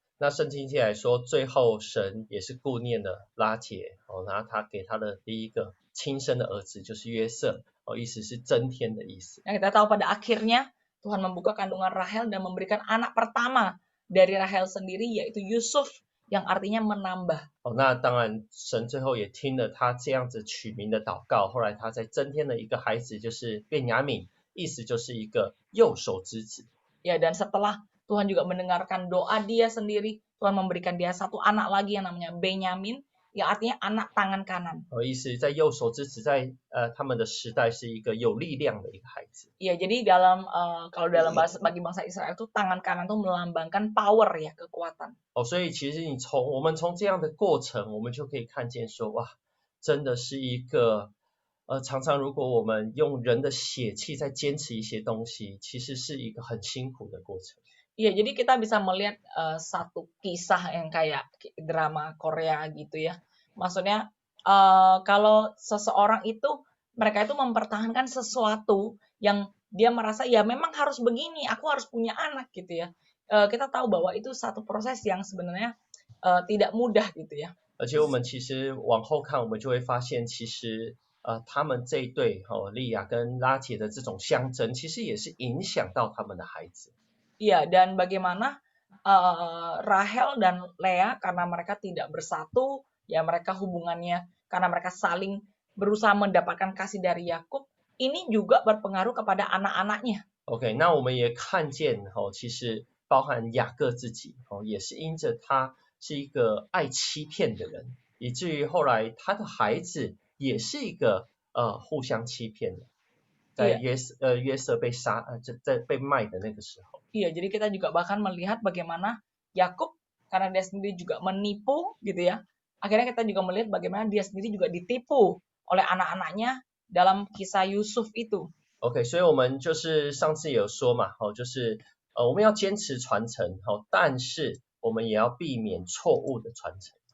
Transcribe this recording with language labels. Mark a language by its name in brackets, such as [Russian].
[Chinese] 那圣经记来说，最后神也是顾念了拉结然后他给他的第一个亲生的儿子就是约瑟意思是增添的意思。 [Indonesian] Yang kita tahu pada akhirnya Tuhan membuka kandungan Rahel dan memberikan anak pertama dari Rahel sendiri yaitu Yusuf yang artinya menambah. [Chinese] 那当然神最后也听了他这样子取名的祷告，后来他再增添了一个孩子就是便雅悯，意思就是一个右手之子。 [Indonesian] Ya, dan setelah Tuhan juga mendengarkan doa dia sendiri, Tuhan memberikan dia satu anak lagi yang namanya Benyamin, yang artinya anak tangan kanan. [Chinese] 意思在右手之子在他们的时代是一个有力量的一个孩子。 [Indonesian] Ya, jadi kalau dalam bahasa bagi bangsa Israel itu tangan kanan itu melambangkan power ya, kekuatan. [Chinese] 所以其实我们从这样的过程，我们就可以看见说哇，真的是一个常常如果我们用人的血气在坚持一些东西，其实是一个很辛苦的过程。 [Indonesian] Iya, jadi kita bisa melihat satu kisah yang kayak drama Korea gitu ya. Maksudnya kalau seseorang itu mereka itu mempertahankan sesuatu yang dia merasa ya memang harus begini, aku harus punya anak gitu ya. Kita tahu bahwa itu satu proses yang sebenarnya tidak mudah gitu ya. [Chinese] 而且我们其实往后看，我们就会发现，其实他们这一对利亚跟拉结的这种相争，其实也是影响到他们的孩子。 [Indonesian] Iya, dan bagaimana Rahel dan Lea karena mereka tidak bersatu, ya mereka hubungannya karena mereka saling berusaha mendapatkan kasih dari Yakub, ini juga berpengaruh kepada anak-anaknya. [Chinese] OK， 那我们也看见其实包含雅各自己也是因着他是一个爱欺骗的人，以至于后来他的孩子也是一个互相欺骗的，在约瑟被在被卖的那个时候。 [Indonesian] Iya, jadi kita juga bahkan melihat bagaimana Yakub karena dia sendiri juga menipu gitu ya. Akhirnya kita juga melihat bagaimana dia sendiri juga ditipu oleh anak-anaknya dalam kisah Yusuf itu. [Chinese] OK， 所以我们就是上次有说嘛，就是我们要坚持传承但是我们也要避免错误的传承。